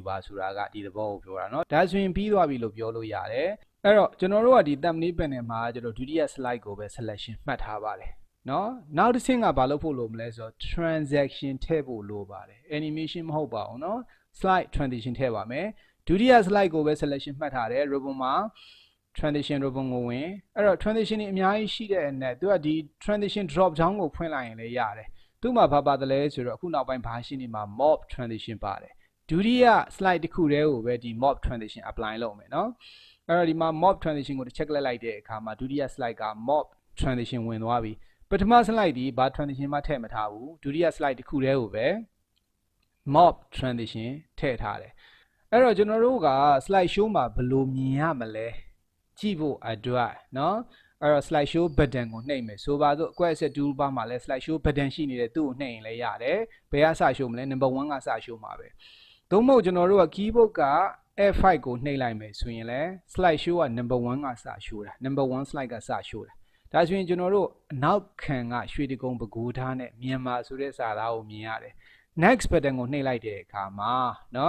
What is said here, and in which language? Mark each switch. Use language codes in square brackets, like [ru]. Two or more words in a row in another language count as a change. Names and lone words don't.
[my] ပါဆိုတာကဒီသဘောကိုပြောတာเนาะဒါဆိုရင်ပြီးသွားပြီလို့ပြောလို့ရတယ်အဲ့တော့ကျွန်တော်တို့ကဒီ [en] thumbnail panel [my] မှာကျတော့ဒုတိယ slide ကိုပဲ selection မှတ်ထားပါတယ်เนาะနောက်တစ်ဆင့်ကဘာ လုပ်ဖို့လိုမလဲဆိုတော့ transaction ထည့်ဖို့လိုပါတယ် animation မဟုတ်ပါဘူးเนาะ [en] slide transition [my] ထည့်ပါမယ်ဒုတိယ slide ကိုပဲ selection မှတ်ထားတယ် ribbon မှာ [en] transition ribbon [my] ကိုဝင်အဲ့တော့ transition တွေအများကြီးရှိတဲ့အနက်သူကဒီ [en] transition drop down [my] ကိုဖွင့်လိုက်ရင်လည်းရတယ်သူ့မှာဘာပါတယ်လဲဆိုတော့အခုနောက်ပိုင်းဘာရှိနေမှာ [en] mob transition [my] ပါတယ်ဒုတိယ slide တစ်ခုတည်းကိုပဲဒီ [en] mob transition apply [my] လုပ်မယ်เนาะအဲ့တော့ဒီမှာ [en] mob transition [my] ကိုတစ်ချက်လက်လိုက်တဲ့အခါမှာဒုတိယ slide က [en] mob transition [my] ဝင်သွားပြီပထမ slide ဒီဘာ transition မှထည့်မထားဘူးဒုတိယ slide တစ်ခုတည်းကိုပဲ [en] mob transition [my] ထည့်ထားတယ်အဲ့တော့ကျွန်တော်တို့က [en] slide show [my] မှာဘယ်လိုမြင်ရမလဲကြည့်ဖို့အတွက်เนาะအဲ့တော့ [en] slide show button [my] ကိုနှိပ်မယ်ဆိုပါစို့ [en] quest toolbar [my] မှာလဲ [en] slide show button [my] ရှိနေတဲ့သူ့ကိုနှိပ်ရင်လည်းရတယ်ဘယ်ကစ show မလဲ number 1 ကစ show မှာပဲသို့မဟုတ်ကျွန်တော်တို့က keyboard က F5 ကိုနှိပ်လိုက်မယ်ဆိုရင်လဲ [en] slide show [my] က number 1 ကစ show တာ [en] number 1 slide [my] ကစ show တာဒါဆိုရင်ကျွန်တော်တို့အနောက်ခံကရွှေတိဂုံပကိုးဓာတ်နဲ့မြန်မာဆိုတဲ့စာသားကိုမြင်ရတယ် [en] next button [my] ကိုနှိပ်လိုက်တဲ့အခါမှာเนาะ